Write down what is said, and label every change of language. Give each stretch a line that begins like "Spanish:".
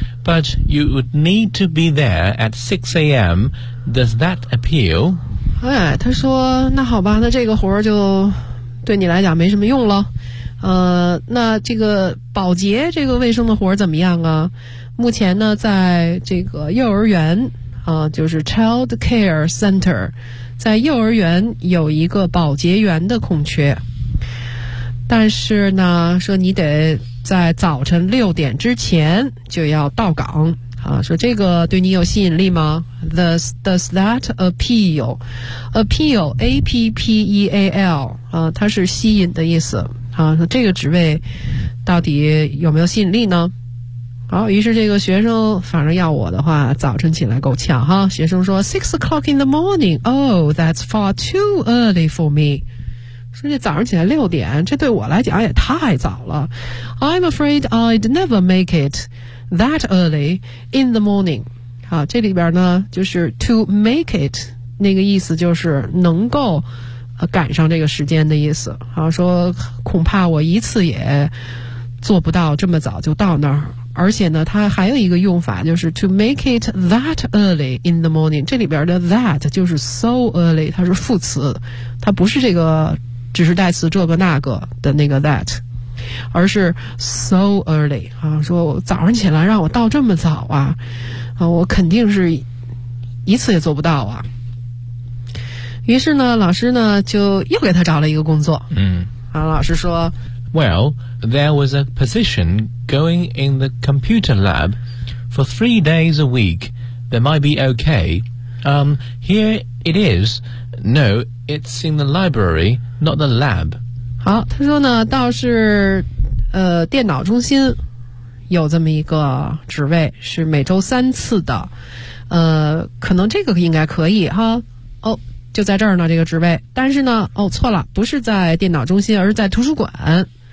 English: But you would need to be there at 6 a.m. Does that appeal?
Chinese: 哎，他说那好吧，那这个活儿就对你来讲没什么用了。那这个保洁这个卫生的活儿怎么样啊？目前呢在这个幼儿园就是
English: child care center，
Chinese: 在幼儿园有一个保洁员的空缺，但是呢说你得在早晨六点之前就要到岗说这个对你有吸引力吗？
English: Does that appeal? Appeal, A-P-P-E-A-L
Chinese: 它是吸引的意思说这个职位到底有没有吸引力呢？好，于是这个学生反正要我的话早晨起来够呛哈。学生说
English: 6 o'clock in the morning, oh, that's far too early for me.
Chinese: 说这早上起来六点这对我来讲也太早了。
English: I'm afraid I'd never make itThat early in the morning.
Chinese: 好，这里边呢就是
English: to make it
Chinese: 那个意思就是能够赶上这个时间的意思。好，说恐怕我一次也做不到这么早就到那儿。而且呢它还有一个用法就是
English: to make it that early in the morning.
Chinese: 这里边的 that 就是
English: so early,
Chinese: 它是副词，它不是这个指示代词这个那个的那个 that。而是
English: so early
Chinese: 说我早上起来让我到这么早我肯定是一次也做不到啊。于是呢老师呢就又给他找了一个工作老师说
English: Well, there was a position going in the computer lab for 3 days a week that might be okay. Here it is. No, it's in the library, not the lab.
Chinese: 好，他说呢倒是电脑中心有这么一个职位，是每周三次的，可能这个应该可以哈。哦，就在这儿呢这个职位，但是呢哦错了，不是在电脑中心，而是在图书馆。